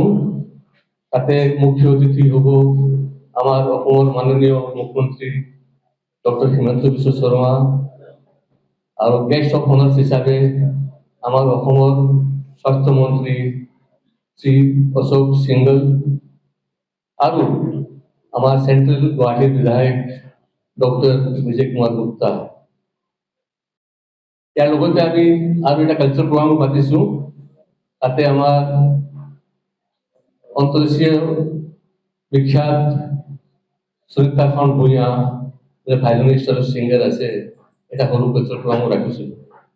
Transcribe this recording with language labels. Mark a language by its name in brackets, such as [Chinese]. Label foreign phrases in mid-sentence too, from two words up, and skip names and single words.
[Assamese] তাতে মুখ্য অতিথি হব আমার অসমৰ মাননীয় মুখ্যমন্ত্রী ডক্টর হিমন্ত বিশ্ব শর্মা আর [English] guest of honours [Assamese] হিসাবে আমার অসমৰ স্বাস্থ্যমন্ত্রী শ্রী অশোক সিংগল আর আমার সেন্ট্রাল গুৱাহাটীৰ বিধায়ক ডক্টর বিজয় কুমার গুপ্তা। ইয়াৰ লগতে আমি আৰু এটা [English] culture program [Assamese] পাতিছো। তাতে আমার অন্তদেশীয় বিখ্যাত সুনীতা খান ভূঁইয়া ভাইলিনিস্ট আর সিঙ্গার আছে, এটা সৰু [English] culture program [Assamese] ৰাখিছো।